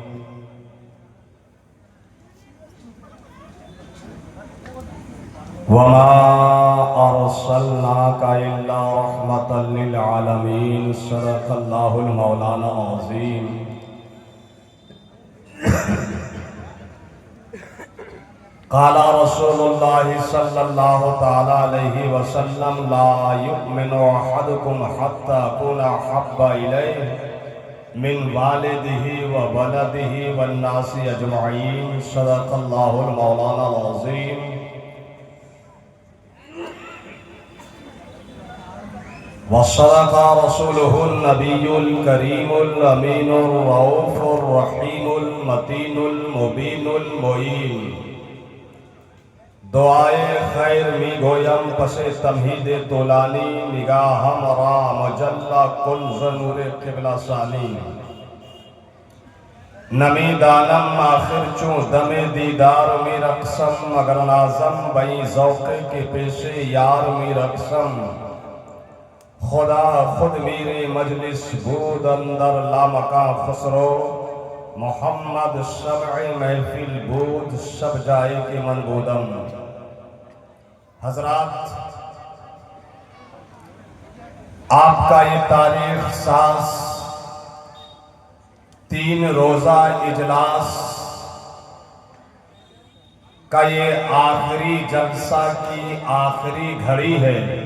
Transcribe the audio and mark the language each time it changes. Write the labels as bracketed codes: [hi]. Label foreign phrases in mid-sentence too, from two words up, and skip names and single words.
[ar] وما ارسلناک الا رحمۃ للعالمین، صدق اللہ المولانا العظیم۔ قال رسول اللہ صلی اللہ تعالی علیہ وسلم: لا یؤمن احدکم حتی اکون احب الیہ من والدہ وولدہ والناس اجمعین، صدق اللہ المولانا العظیم۔ وصدق رسوله النبی الکریم الامین الرؤوف الرحیم المتین المبین المعین۔ [fa] دعائے خیر می گویم پس تمہید طولانی، نگاہم را مجلہ کنز نور قبلہ ثانی۔ نمی دانم آخر چون دم دیدار می رقصم، مگر نازم بئی ذوق کے پیشے یار می رقصم۔ خدا خود میرے مجلس بود اندر لامکان خسرو، محمد شمع محفل بود شب جائے کے من بودم۔ [ur] حضرات، آپ کا یہ تاریخ ساز 3 روزہ اجلاس کا یہ آخری جلسہ کی آخری گھڑی ہے۔